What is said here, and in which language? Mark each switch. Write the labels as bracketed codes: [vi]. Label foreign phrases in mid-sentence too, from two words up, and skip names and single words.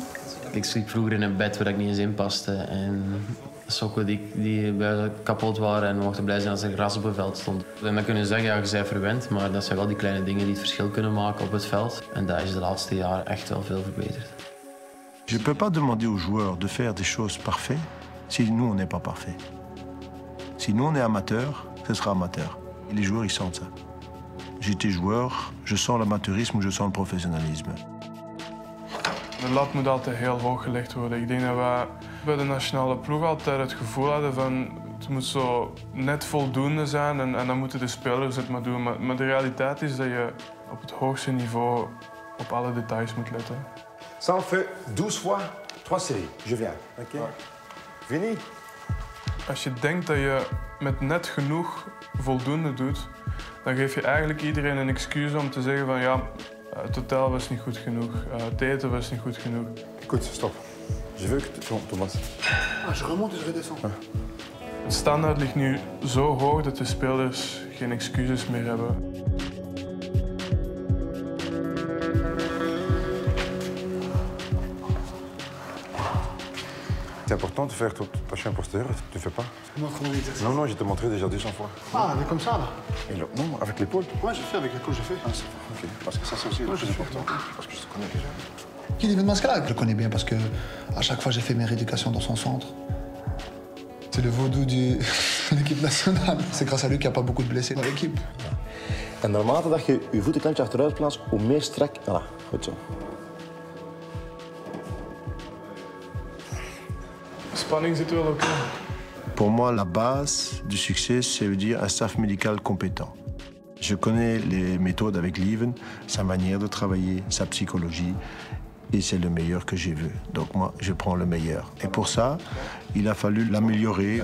[nl] Ik sliep vroeger in een bed waar ik niet eens in paste. En sokken die kapot waren en we mochten blij zijn als er gras op het veld stond. En dan kunnen zeggen, ja, je bent verwend, maar dat zijn wel die kleine dingen die het verschil kunnen maken op het veld. En dat is de laatste jaren echt wel veel verbeterd. [fr] Je ne peux pas demander aux joueurs de faire des choses parfaites si nous, on n'est pas parfait. Si nous, on est amateur, ce sera amateur. Et les joueurs, ils sentent ça. J'étais joueur, je sens l'amateurisme ou je sens le professionnalisme. [nl] De lat moet altijd heel hoog gelegd worden. Ik denk dat we bij de nationale ploeg altijd het gevoel hadden van Het moet zo net voldoende zijn en dan moeten de spelers het maar doen. Maar de realiteit is dat je op het hoogste niveau op alle details moet letten. [fr] Ça on fait 12 fois 3 séries. Je viens. Oké? Fini? [nl] Als je denkt dat je met net genoeg voldoende doet, dan geef je eigenlijk iedereen een excuus om te zeggen van ja, het hotel was niet goed genoeg, het eten was niet goed genoeg. [fr] Écoute, stop. Je veux que Thomas. Ah, je remonte et je redescends. [nl] Het standaard ligt nu zo hoog dat de spelers geen excuses meer hebben. [fr] C'est important de faire ta chaîne postérieure, tu ne fais pas. Comment l'exercice? Non, je t'ai montré déjà 200 fois. Ah, mais comme ça là? Et là, non, avec l'épaule. Ouais, j'ai fait avec l'épaule, j'ai fait. Ah, c'est ok, parce que ça c'est aussi le plus important. Parce que je te connais déjà. Qui est David Mascala? Je le connais bien parce que à chaque fois j'ai fait mes rééducations dans son centre. C'est le vaudou de l'équipe nationale. C'est grâce à lui qu'il n'y a pas beaucoup de blessés dans l'équipe. [nl] En naarmate dat je je voet een kleintje achteruit plaatst, hoe meer strak... [fr] Voilà, [nl] goed zo. Spanning zit wel oké. [fr] Pour moi, la base du succès, ça veut dire un staff médical compétent. Je connais les méthodes avec Lieven, sa manière de travailler, sa psychologie, et c'est le meilleur que j'ai vu. Donc moi, je prends le meilleur. Et pour ça, il a fallu l'améliorer.